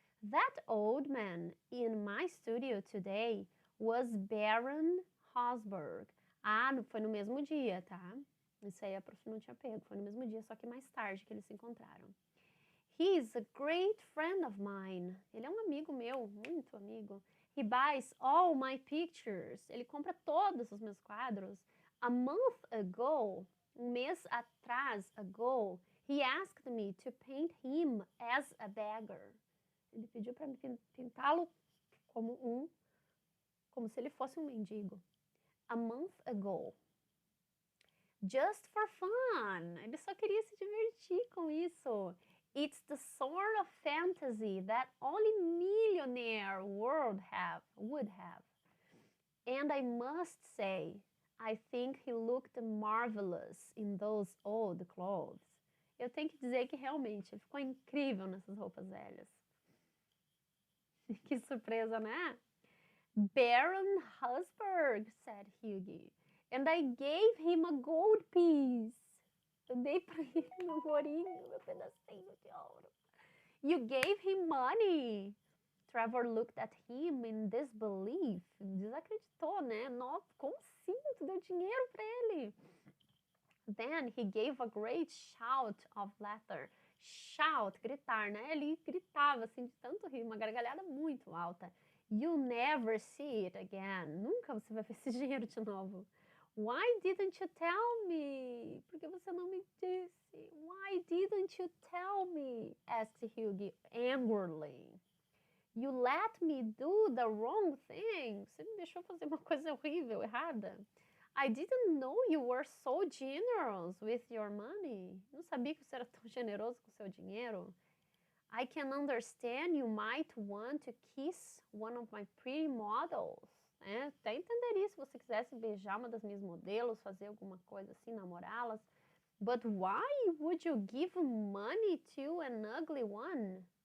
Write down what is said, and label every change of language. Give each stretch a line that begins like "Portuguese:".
English: That old man in my studio today was Baron Hosberg.
Portuguese: Ah, foi no mesmo dia, tá? Isso aí a prof não tinha pego. Foi no mesmo dia, só que mais tarde que eles se encontraram.
English: He is a great friend of mine.
Portuguese: Ele é um amigo meu, muito amigo.
English: He buys all my pictures.
Portuguese: Ele compra todos os meus quadros.
English: A month ago,
Portuguese: mês atrás,
English: he asked me to paint him as a beggar.
Portuguese: Ele pediu para pintá-lo como se ele fosse um mendigo.
English: A month ago. Just for fun.
Portuguese: Ele só queria se divertir com isso.
English: It's the sort of fantasy that only millionaire would have. And I must say, I think he looked marvelous in those old clothes.
Portuguese: Eu tenho que dizer que realmente ele ficou incrível nessas roupas velhas. Que surpresa, né? Baron Husberg,
English: said Hughie. And I gave him a gold piece.
Portuguese: Eu dei para ele um ourinho, meu pedacinho de ouro.
English: You gave him money. Trevor looked at him in disbelief.
Portuguese: Desacreditou, né? Nossa, como assim? Tu deu dinheiro para ele?
English: Then he gave a great shout of laughter.
Portuguese: Shout, gritar, né? Ele gritava assim de tanto rir, uma gargalhada muito alta.
English: You'll never see it again.
Portuguese: Nunca você vai ver esse dinheiro de novo.
English: Why didn't you tell me?
Portuguese: Por que você não me disse?
English: Why didn't you tell me? Asked Hughie angrily. You let me do the wrong thing.
Portuguese: Você me deixou fazer uma coisa horrível, errada.
English: I didn't know you were so generous with your money.
Portuguese: Não sabia que você era tão generoso com seu dinheiro.
English: I can understand you might want to kiss one of my pretty models.
Portuguese: Até entenderia se você quisesse beijar uma das minhas modelos, fazer alguma coisa assim, namorá-las.
English: But why would you give money to an ugly one?